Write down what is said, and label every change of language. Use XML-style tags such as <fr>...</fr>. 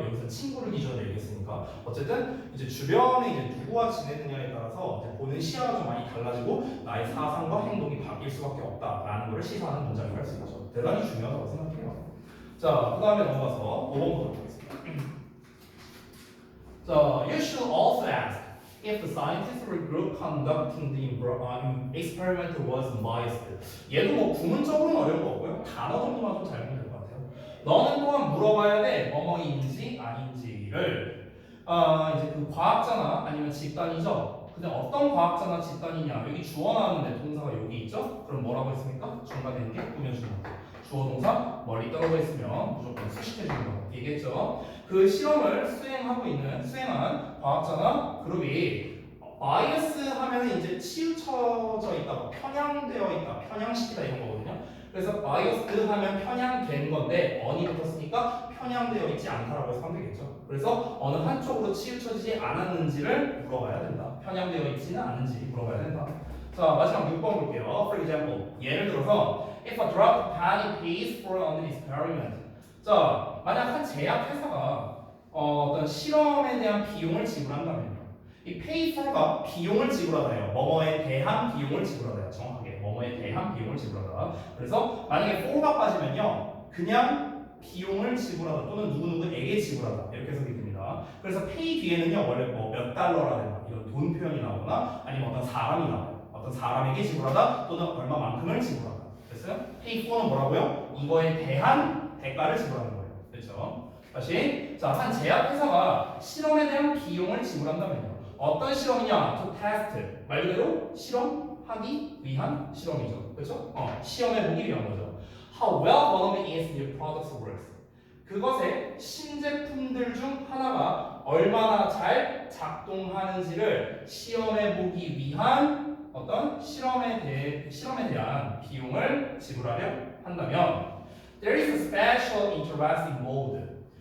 <ko>여기서 친구를 기준으로 얘기했으니까 어쨌든 이제 주변에 이제 누구와 지내느냐에 따라서 이제 보는 시야가 좀 많이 달라지고 나의 사상과 행동이 바뀔 수밖에 없다라는 것을 시사하는 문장이라고 할 수 있죠. 대단히 중요하다고 생각해요. 자, 그 다음에 넘어가서 5번 보도록 하겠습니다.</ko> <en>자, you should also ask if the scientists or group conducting the experiment was biased.</en> <ko>얘도 뭐 구문적으로는 어려운 거 없고요. 단어 정도만 좀 잘 보면 될 것 같아요. 너는 또한 물어봐야 돼. 뭐뭐인지 아닌지를. 이제 그 과학자나 아니면 집단이죠. 근데 어떤 과학자나 집단이냐? 여기 주어 나왔는데 동사가 여기 있죠? 그럼 뭐라고 했습니까? 중간에 있는 게 꾸며주는 거. 주어 동사 멀리 떨어져 있으면 무조건 수식해주는 거 얘기했죠. 그 실험을 수행한 과학자나 그룹이 바이어스 하면은 이제 치우쳐져 있다, 편향되어 있다, 편향시키다 이런 거거든요. 그래서 바이어스 하면 편향된 건데 언이 붙었으니까 편향되어 있지 않다라고 해서 하면 되겠죠. 그래서 어느 한쪽으로 치우쳐지지 않았는지를 물어봐야 된다. 편향되어 있지는 않은지 물어봐야 된다. 자, 마지막 6번 볼게요.</ko> <en>For example,</en> <ko>예를 들어서</ko> <en>if a drug company pays for an experiment.</en> <ko>자, 만약 한 제약회사가 어떤 실험에 대한 비용을 지불한다면요. 이 pay for가 비용을 지불하다예요. 뭐뭐에 대한 비용을 지불하다예요. 정확하게 뭐뭐에 대한 비용을 지불하다. 그래서 만약에 for가 빠지면요, 그냥 비용을 지불하다 또는 누구누구에게 지불하다 이렇게 해석이 됩니다. 그래서 pay 뒤에는요 원래 뭐 몇 달러라든가 이런 돈 표현이 나오거나 아니면 어떤 사람이 나와요. 어떤 사람에게 지불하다 또는 얼마만큼을 지불하다. 됐어요? pay for는 뭐라고요? 이거에 대한 대가를 지불하는 거예요. 그렇죠? 다시, 자, 한 제약회사가 실험에 대한 비용을 지불한다면요. 어떤 실험이냐? to test. 말 그대로 실험하기 위한 실험이죠. 그렇죠? 시험해 보기 위한 거죠.</ko> <en>How well one of its new products works.</en> <ko>그것의 신제품들 중 하나가 얼마나 잘 작동하는지를 시험해 보기 위한 어떤 실험에 대한 비용을 지불하려 한다면</ko> <en>there is a special interest involved.</en>